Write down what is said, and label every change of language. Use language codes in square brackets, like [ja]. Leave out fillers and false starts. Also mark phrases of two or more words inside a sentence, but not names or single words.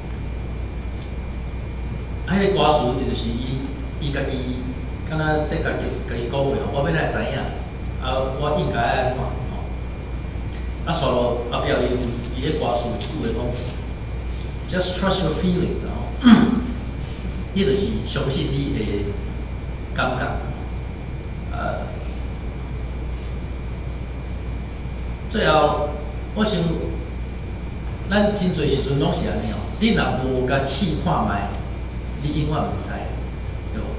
[nan] 迄个歌词伊就是伊家己，敢若伫家己讲话吼，我要哪会知影？我应该安怎吼？煞落后壁伊迄歌词有一句话讲 ， [en] Just trust your feelings [nan] 吼，伊就是相信你的感觉。最后，我想，咱真侪时阵拢是安尼哦。你若无甲试看卖，你永远毋知，对无？